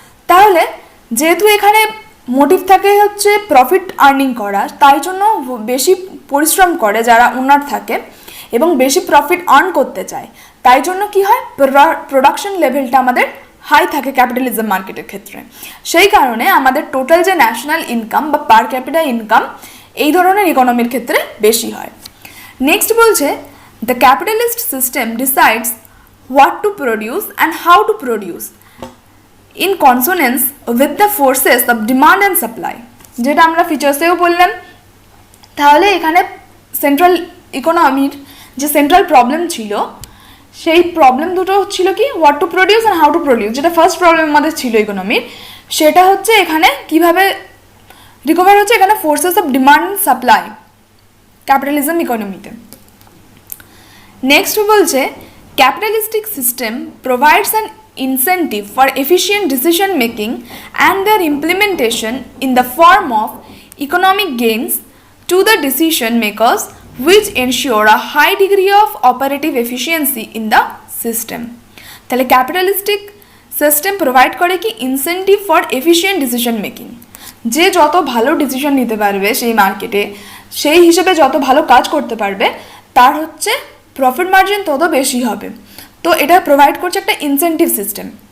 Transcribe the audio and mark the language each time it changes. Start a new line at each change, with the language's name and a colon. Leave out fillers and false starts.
Bangla: তাহলে যেহেতু এখানে মোটিভ থাকে হচ্ছে প্রফিট আর্নিং করা, তাই জন্য বেশি পরিশ্রম করে যারা ওনার থাকে এবং বেশি প্রফিট আর্ন করতে চায়, তাই জন্য কি হয় প্রোডাকশন লেভেলটা আমাদের হাই থাকে ক্যাপিটালিজম মার্কেটের ক্ষেত্রে। সেই কারণে আমাদের টোটাল যে ন্যাশনাল ইনকাম বা পার ক্যাপিটা ইনকাম এই ধরনের ইকোনমির ক্ষেত্রে বেশি হয়। নেক্সট বলছে
English: the capitalist system decides what to produce and how to produce in consonance with the forces of demand and supply,
Bangla: যেটা আমরা ফিচার্সেও বললাম। তাহলে এখানে সেন্ট্রাল ইকোনমির যে সেন্ট্রাল প্রবলেম ছিল সেই প্রবলেম দুটো ছিল কি
English: what to produce and how to produce,
Bangla: যেটা ফার্স্ট প্রবলেম আমাদের ছিল ইকোনমির, সেটা হচ্ছে এখানে কিভাবে রিকভার হচ্ছে এখানে
English: forces of demand and supply
Bangla: capitalism ইকোনমিতে। Next বলছে
English: capitalistic system provides an incentive for efficient decision making and their implementation in the form of economic gains to the decision makers, which ensure a high degree of operative efficiency in the system.
Bangla: তাহলে capitalistic system provide করে কি
English: incentive for efficient decision making,
Bangla: যে যত ভালো decision নিতে পারবে সেই মার্কেটে, সেই হিসেবে যত ভালো কাজ করতে পারবে তার হচ্ছে প্রফিট মার্জিন তত বেশি হবে। তো এটা প্রোভাইড করছে একটা ইনসেন্টিভ সিস্টেম।